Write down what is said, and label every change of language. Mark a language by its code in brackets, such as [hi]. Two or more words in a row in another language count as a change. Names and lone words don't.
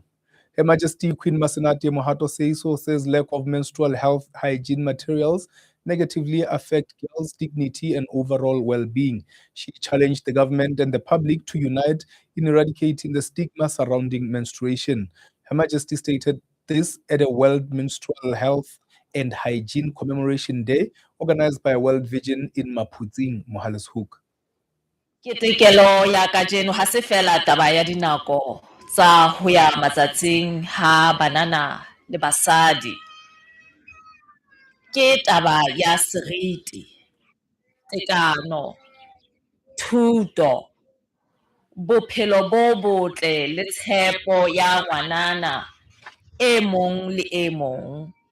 [en] Her Majesty Queen Masenate Mohato Seiso says lack of menstrual health hygiene materials negatively affect girls' dignity and overall well-being. She challenged the government and the public to unite in eradicating the stigma surrounding menstruation. Her Majesty stated this at a World Menstrual Health and Hygiene Commemoration Day organized by World Vision in Maputsing, Mohale's-Hoek. [st] Ketekelo ya kajeno ha se fela taba ya dinako tsa ho ya matsatsing ha banana le basadi. Ke taba ya seriti, tekano, thuto, bophelo bo botle le tshepo ya ngwanana e mong le e mong.